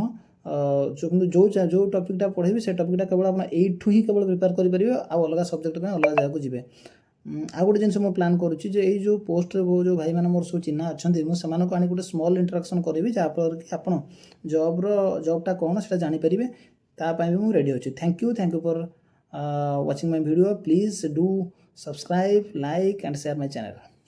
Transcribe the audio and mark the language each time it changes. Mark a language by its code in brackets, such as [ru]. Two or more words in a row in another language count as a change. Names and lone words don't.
[or] କିନ୍ତୁ ଯେଉଁ ଟପିକ୍ଟା ପଢ଼ିବି ସେ ଟପିକ୍ଟା କେବଳ ଆପଣ ଏଇଠୁ ହିଁ କେବଳ ପ୍ରିପେୟାର କରିପାରିବେ, ଆଉ ଅଲଗା ସବଜେକ୍ଟ ପାଇଁ ଅଲଗା ଜାଗାକୁ ଯିବେ। ଆଉ ଗୋଟେ ଜିନିଷ ମୁଁ ପ୍ଲାନ୍ କରୁଛି ଯେ ଏଇ ଯେଉଁ ପୋଷ୍ଟରେ ଯେଉଁ ଭାଇମାନେ ମୋର ସବୁ ଚିହ୍ନା ଅଛନ୍ତି, ମୁଁ ସେମାନଙ୍କୁ ଆଣି ଗୋଟେ [en] small interaction [or] କରିବି, ଯାହାଫଳରେ କି ଆପଣ ଜବ୍ଟା କ'ଣ ସେଇଟା ଜାଣିପାରିବେ। ତା ପାଇଁ ବି ମୁଁ ରେଡ଼ି ଅଛି। [en] thank you for watching my video. Please do subscribe, like and share my channel.